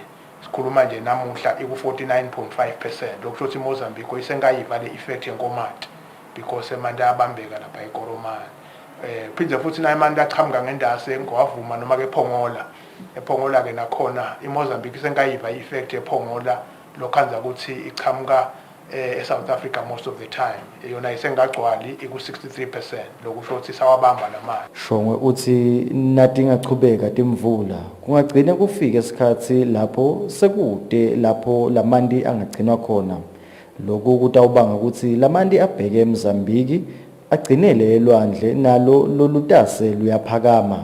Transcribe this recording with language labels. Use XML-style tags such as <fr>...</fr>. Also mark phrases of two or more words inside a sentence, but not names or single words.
<ss>Sikhuluma nje namuhla iku-49.5%. Lokho shothi iMozambique isengayiva le-effect yenkomati because emanti ayabambeka lapha ekurumane. Phindze futhi na emanti achamuka ngendase ngowavuma noma-ke ephongola-ke nakhona iMozambique isengayiva i-effect ephongola lokhanza ukuthi ichamuka eSouth Africa</ss> <en>most of the time</en> <ss>yona isengagcwali iku-63%. Lokusho ukuthi sawabamba lamanti. Shongwe uthi nathi ingachubeka timvula kungagcina kufika isikhathi lapho sekude lapho lamanti angagcinwa khona. Lokhu kutawubanga ukuthi lamanti abheke eMozambique agcinele elwandle nalo lolutase luyaphakama.</ss>